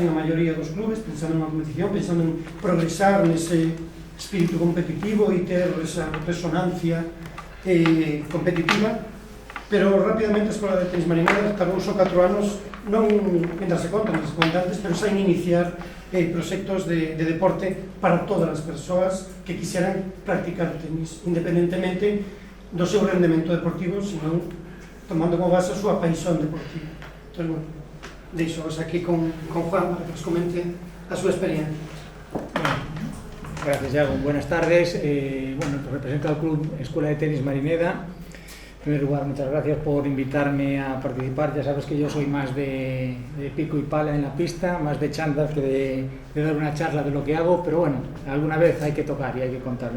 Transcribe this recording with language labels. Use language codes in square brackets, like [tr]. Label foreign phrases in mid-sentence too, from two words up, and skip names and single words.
[gl] a maioría dos clubes pensando nunha competición, pensando en progresar nese espírito competitivo e ter esa resonancia competitiva, pero rapidamente a Escola de Tenis Marineda tardou só 4 anos, non mientras se contan antes, pero xa en iniciar proxectos de deporte para todas as persoas que quixeran practicar tenis, independentemente do seu rendemento deportivo, senón tomando como base a súa paixón deportiva. Entón, bueno, deixo-vos aquí con Juan para que nos comente a súa experiencia. [es] Gracias, Iago. Buenas tardes. Bueno, represento al Club Escuela de Tenis Marineda. En primer lugar, muchas gracias por invitarme a participar. Ya sabes que yo soy más de pico y pala en la pista, más de chándal que de dar una charla de lo que hago, pero bueno, alguna vez hay que tocar y hay que contarlo.